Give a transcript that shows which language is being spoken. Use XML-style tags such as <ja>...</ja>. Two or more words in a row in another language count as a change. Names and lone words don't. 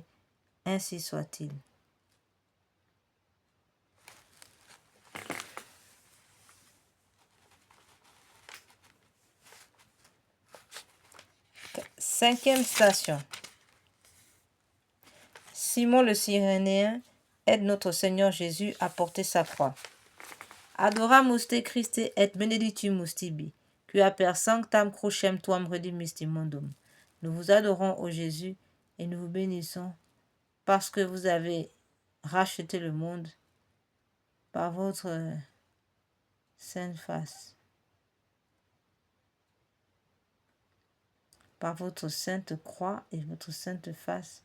<fr>Ainsi soit-il. Cinquième station. Simon le Cyrénéen aide notre Seigneur Jésus à porter sa croix.</fr> <la>Adoramus te Christe et benedictimus tibi, qui per sanctam crucem tuam redimis mundum.</la> <fr>Nous vous adorons, ô Jésus, et nous vous bénissons parce que vous avez racheté le monde par votre sainte face, par votre sainte croix et votre sainte face.</fr>